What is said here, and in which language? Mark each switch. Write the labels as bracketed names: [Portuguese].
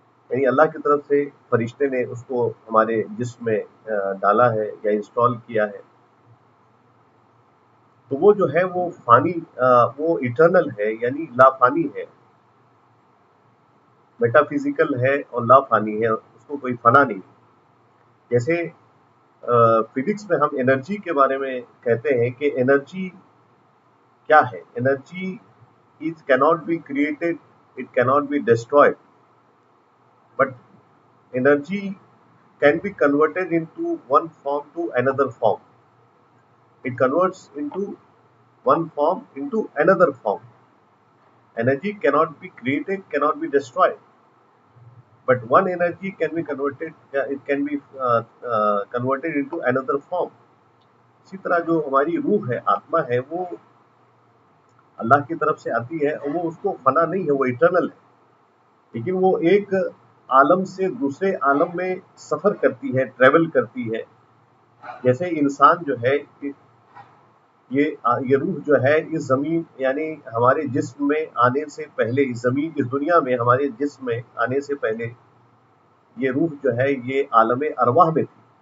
[Urdu] یعنی اللہ کی طرف سے فرشتے نے اس کو ہمارے جسم میں ڈالا ہے یا انسٹال کیا ہے. تو وہ جو ہے وہ فانی، وہ ایٹرنل ہے، یعنی لا فانی ہے، میٹا فزیکل ہے اور لا فانی ہے، اس کو کوئی فنا نہیں. جیسے فزکس میں ہم انرجی کے بارے میں کہتے ہیں کہ انرجی کیا ہے؟ Energy [English] it cannot be created, it cannot be destroyed, but energy can be converted into one form to another form. It converts into one form into another form. Energy cannot be created, cannot be destroyed, but one energy can be converted, it can be converted into another form. [Urdu] اسی طرح جو ہماری روح ہے، آتما ہے، وہ اللہ کی طرف سے آتی ہے، اور وہ اس کو فنا نہیں ہے، وہ ایٹرنل ہے، لیکن وہ ایک عالم سے دوسرے عالم میں سفر کرتی ہے، ٹریول کرتی ہے. جیسے انسان جو ہے یہ روح جو ہے اس زمین، یعنی ہمارے جسم میں آنے سے پہلے، اس دنیا میں ہمارے جسم میں آنے سے پہلے یہ روح جو ہے یہ عالم ارواح میں تھی،